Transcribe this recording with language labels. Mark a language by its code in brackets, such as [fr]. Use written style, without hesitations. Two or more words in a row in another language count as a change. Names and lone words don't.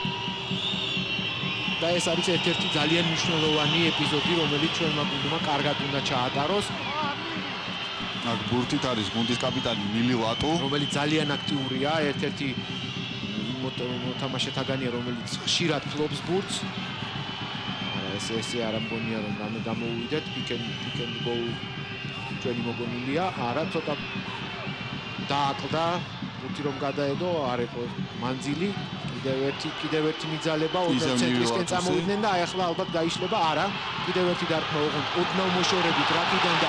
[ka] და ეს არის ერთ-ერთი ძალიან მნიშვნელოვანი ეპიზოდი, რომელიც ჩვენმა გუნდმა კარგად უნდა ჩაატაროს. აქ ბურთით არის გუნდის კაპიტანი ნილი ლატო, რომელიც ძალიან აქტიურია, ერთ-ერთი მოთამაშეთაგანია, რომელიც ხშირად ფლობს ბურთს. ესე არა მგონია რომ რამე გამოუვიდეთ, [en] pick and go [ka] ჩვენი მოგონილია, არა ცოტა დააკლდა ბურთი რომ გადაედო, არ იყო მანძილი. კიდევ ერთი მიძალება, ცენტრისკენ წამოვიდნენ და აი ახლა ალბათ გაიშლება, არა, კიდევ ერთი დარტყმა ოღონდ ოდნავ მოშორებით რაკიდან და